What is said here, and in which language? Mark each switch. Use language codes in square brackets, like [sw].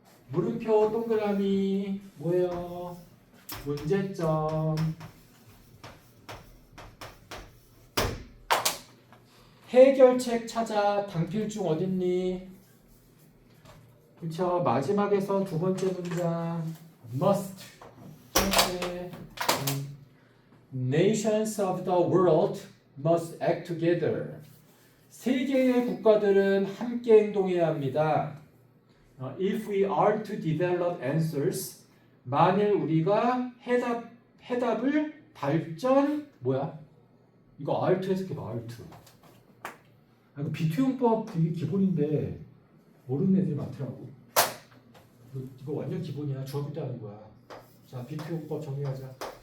[ko] 물음표 동그라미 뭐예요? 문제점. 해결책 찾아. 당필중 어딨니? 그쵸. 마지막에서 두 번째 문장 must. 첫째, [en] nations of the world must act together. [ko] 세계의 국가들은 함께 행동해야 합니다. [en] If we are to develop answers, [ko] 만일 우리가 해답을 발전 뭐야? 이거 R2 해석해봐. R2. 이거 비투용법 되게 기본인데 모르는 애들이 많더라고. 이거 완전 기본이야. 중학교 때 하는 거야. 자, 비투용법 정리하자.